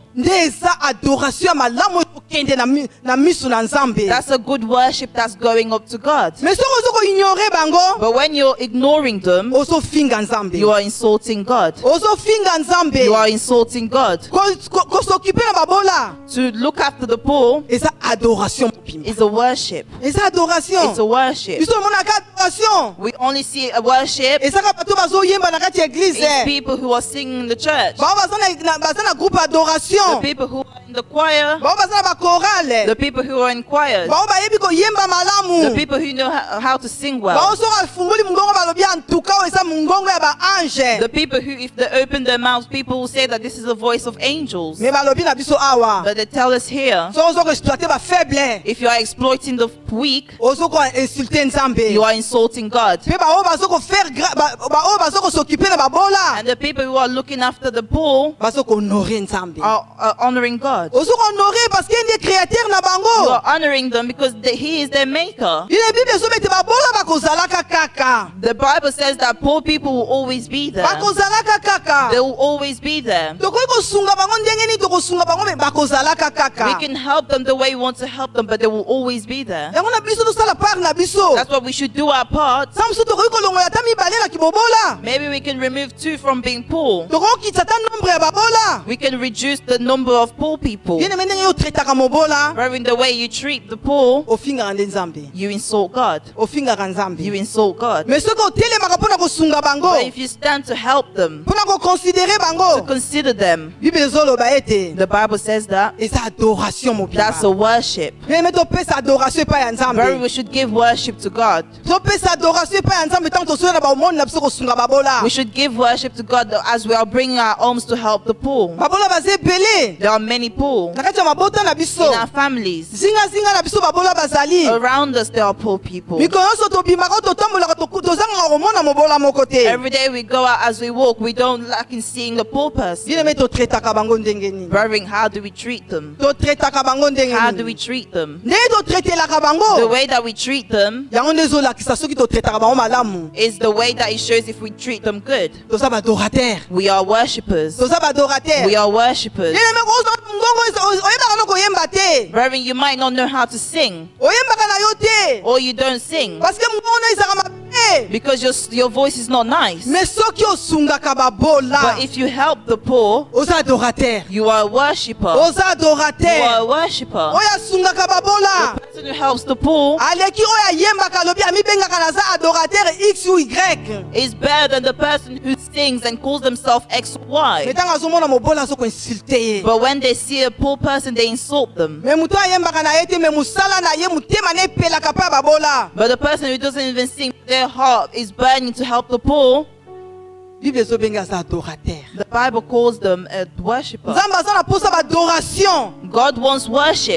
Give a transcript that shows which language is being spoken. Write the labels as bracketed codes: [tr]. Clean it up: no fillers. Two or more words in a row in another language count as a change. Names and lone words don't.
[ln] nde eza adoration ya malamu okende na misu na Nzambe. [en] that's a good worship that's going up to God. [ln] Mais soko ozo ko ignorer bango, [en] But when you're ignoring them, [ln] ozo finga Nzambe. [en] you are insulting God. [ln] Ozo finga Nzambe. [en] You are insulting God. [ln] Ko s'occuper na babola, [en] To look after the poor [ln] eza adoration mopimba. [en] is a worship. [ln] Eza adoration. [en] It's a worship. [ln] Biso monaka adoration. [en] We only see a worship [ln] Ezaka bato bazoyemba na kati ya [en] is [ln] église. [en] people who are singing in the church. [ln] Bao baza na groupe [en] The [ln] adoration. [en] people who are in the choir. [ln] Bao baza na bakorale. [en] The people who are in choirs. [ln] Bao bayebi koyemba [en] The [ln] malamu. [en] people who know how to sing well. [ln] Bao soka fumbuli mungongo balobi antuka eza mungongo ya ba ange. [en] The people who, if they open their mouths, people will say that this is the voice of angels. [ln] Me balobi na biso awa. [en] But they tell us here, [ln] So ozo ko exploiter ba faible. [en] if you are exploiting the weak, [ln] Ozo ko insulter Nzambe. [en] you are insulting God. [ln] Pe bao bazo ko faire bao bazo ko s'occuper na babola. [en] And the people who are looking after the poor [ln] Bazo ko honorer Nzambe. [en] are honoring God. [ln] Ozo ko honorer [fr] parce qu'il est créateur [ln] na [en] You [ln] bango. [en] are honoring them because He is their maker. [ln] Bine Bible so bete babola bakozalaka kaka. [en] The Bible says that poor people will always be there. [ln] Bakozalaka kaka. [en] They will always be there. [ln] Tokoki kosunga bango ndenge nini tokosunga bango me bakozalaka kaka. [en] We can help them the way we want to help them, but they will always be there. [ln] Yango na biso tosala part na biso. [en] That's what we should do our part. [ln] Samso tokoki kolongola ta mibale na kibobola. [en] Maybe we can remove 2 from being poor. [ln] Tokoki kitata nombre ya babola. [en] We can reduce the number of poor people. [ln] Yene ndenge yo tretaka mobola. [en] But in the way you treat the poor, [ln] Ofingaka nde Nzambe. [en] you insult God. [ln] Ofingaka Nzambe. [en] You insult God. [ln] Mais soki otelemaka mpona kosunga bango. [en] But if you stand to help them, [ln] Mpona koconsidere [en] to [ln] bango. [en] consider them, [ln] Bible ezoloba ete. [en] the Bible says that [ln] Eza adoration [en] that's [ln] mobimba. [en] a worship. [ln] Mais topesa adoration epai ya [en] Very, we [ln] Nzambe. [en] should give worship to God. [ln] Topesa adoration epai ya Nzambe ntango tosola na baomoni na biso kosunga babola. [en] We should give worship to God as we are bringing our alms to help the poor. [ln] Babola baza ebele. [en] There are many poor [ln] Na kati ya mabota na [en] in [ln] biso. [en] our families. [ln] Zinga na biso babola bazali. [en] Around us, there are poor people. [ln] Mikolo nyonso tobimaka totambolaka tozangaka komona mobola moko te. [en] Every day we go out as we walk, we don't lack in seeing the poor person. [ln] Bien-aimé, totretaka bango ndenge nini? [en] Brethren, how do we treat them? [ln] Totretaka bango ndenge [en] How do we [ln] nini? [en] treat them? [ln] Ndenge totretelaka [en] The [ln] bango. [en] way that we treat them [ln] Yango nde ezolakisa soki totretaka bango malamu. [en] is the way that it shows if we treat them good. [ln] Toza badorateur. [en] We are worshippers. [ln] Toza badorateur. [en] We are worshippers. [ln] Bien-aimé, ngongo oyebaka no koyemba te. [en] Brethren, you might not know how to sing, [ln] Oyembaka na yo te. [en] or you don't sing [ln] Parce que ngongo no ezaka mabe. [en] because your voice is not nice. [ln] Mais soki osungaka [en] But [ln] babola. [en] if you help the poor, [ln] Oza adorateur. [en] you are a worshipper. [ln] Oza [en] You are a [ln] adorateur. [en] worshipper. [ln] Oyo asungaka babola. [en] The person who helps the poor [ln] Aleki oyo ayembaka lobi amibengaka naza adorateur X ou Y. [en] is better than the person who sings and calls themselves X or Y. [ln] Metanga azomona mobola azokoinsulte ye. [en] But when they see a poor person, they insult them. [ln] Me mutu ayembaka na ye te me musala na ye mutema na epelaka pa babola. [en] But the person who doesn't even sing, their heart is burning to help the poor. [ln] Bible ezobenga aza adorateur. [en] The Bible calls them a worshipper. [ln] Nzambe aza na posa badoration. God wants worship.